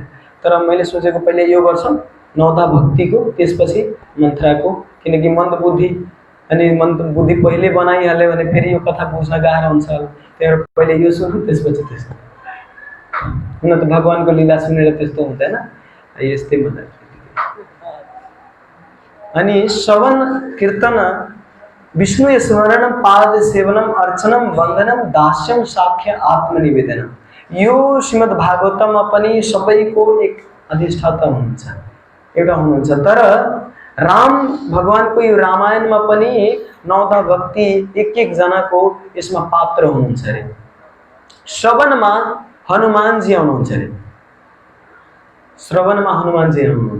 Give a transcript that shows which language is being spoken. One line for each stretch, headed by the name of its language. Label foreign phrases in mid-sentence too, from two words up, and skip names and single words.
Nepali: तर मैले सोचेको पहिले यो गर्छौँ 9धा भक्तिको, त्यसपछि मन्थराको, किनकि मन्दबुद्धि अनि मन्दबुद्धि पहिले बनाइहाल्यो भने फेरि यो कथा बुझ्न गाह्रो हुन्छ। त्यही भएर पहिले यो सुन्नु, त्यसपछि त्यसो। हुन त भगवानको लीला सुनेर त्यस्तो हुँदैन, यस्तै भन्दा।
Sanskrit: अनि श्रवण कीर्तन विष्णु स्मरणम पाद सेवनम अर्चनम वन्दनम दास्यम साख्य आत्मनिवेदनम,
Nepali: यो श्रीमद् भागवतममा पनि सबैको एक अधिष्ठाता हुनुहुन्छ, एउटा हुनुहुन्छ। तर राम भगवानको यो रामायणमा पनि 9 भक्ति एक जनाको यसमा पात्र हुनुहुन्छ रे। श्रवणमा हनुमानजी आउनुहुन्छ रे, श्रवणमा हनुमानजी आउनुहुन्छ।